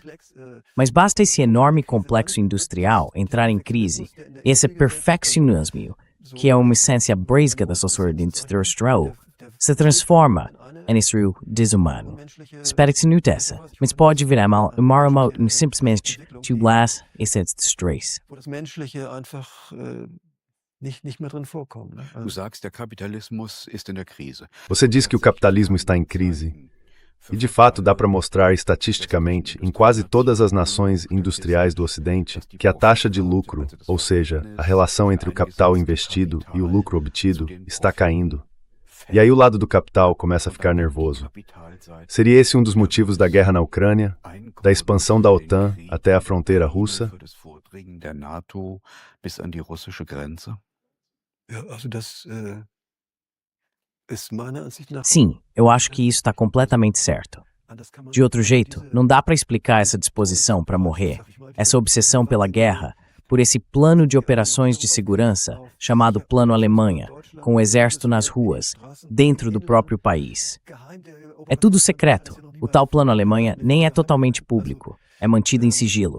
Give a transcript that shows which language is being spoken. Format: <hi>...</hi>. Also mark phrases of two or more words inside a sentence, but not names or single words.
<pt>Mas basta esse enorme complexo industrial entrar em crise, esse perfeccionismo, que é uma essência básica da sociedade industrial, se transforma em isso desumano. Espero que se note essa, mas pode virar mal simplesmente tubulasse esse stress.</pt> <de>Nicht mehr drin vorkommen. Du sagst, der Kapitalismus ist in der Krise.</de> <pt>Você diz que o capitalismo está em crise. E de fato dá para mostrar estatisticamente em quase todas as nações industriais do Ocidente que a taxa de lucro, ou seja, a relação entre o capital investido e o lucro obtido, está caindo. E aí o lado do capital começa a ficar nervoso. Seria esse um dos motivos da guerra na Ucrânia, da expansão da OTAN até a fronteira russa?</pt> <de>Ja, also das, ist meiner Ansicht nach</de> <pt>Sim, eu acho que isso está completamente certo.</pt> <de>das kann man</de> <pt>De outro jeito, não dá para explicar essa disposição para morrer, essa obsessão pela guerra, por esse plano de operações de segurança chamado Plano Alemanha, com o exército nas ruas, dentro do próprio país. É tudo secreto. O tal Plano Alemanha nem é totalmente público, é mantido em sigilo.</pt>